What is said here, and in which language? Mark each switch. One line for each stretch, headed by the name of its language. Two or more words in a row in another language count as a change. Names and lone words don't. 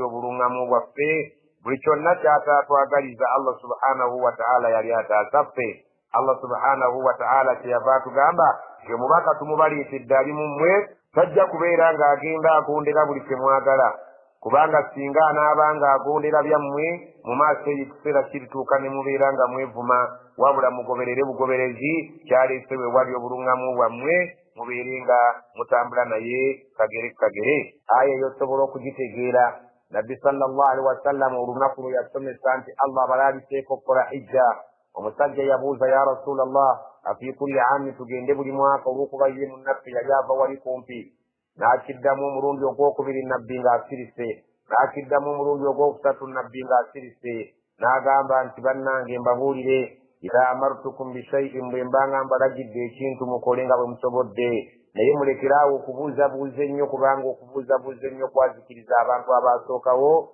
Ganda: obuluŋŋamu bwaffe buli kyonna kyataatwagaliza
Arabic: allah subhanahu wa ta'ala
Ganda: yali ataasaffe
Arabic: allah subhanahu wa ta'ala
Ganda: kyeyava atugamba nti omubaka tumubaleetedde ali mu mmwe tajja kubeera ng'agenda agondera buli kye mwagala kubanga singa anaabanga agondera byammwe mu maaso eyo ekiseera kirituuka ne mubeera nga mwevuma wabula mugoberere bugoberezi kyaleese we wali obuluŋŋamu bwammwe mubeere nga mutambula naye kagere kagere aya eyo osobola okugitegeera nabbi
Arabic: sallallahu alaihi wasallam
Ganda: olunaku lwe yasomesa nti Allah balaliseeko okukola hijja. Omusajja yabuuza
Arabic: ya rasulallah afi kulli aami
Ganda: tugende buli mwaka olw'okuba ye munnaffe yali ava wali kumpi. N'akiddamu omulundi ogwokubiri nabbi ng'asirise, n'akiddamu omulundi ogwokusatu nabbi ng'asirise, n'agamba nti bannange mbabuulire
Arabic: idha amartukum bishaiin
Ganda: bwe mbanga mbalagidde ekintu mukole nga bwe musobodde, naye mulekeraawo okubuuzabuuza ennyo kubanga okubuuzabuuza ennyo kwazikiriza abantu abaasookawo.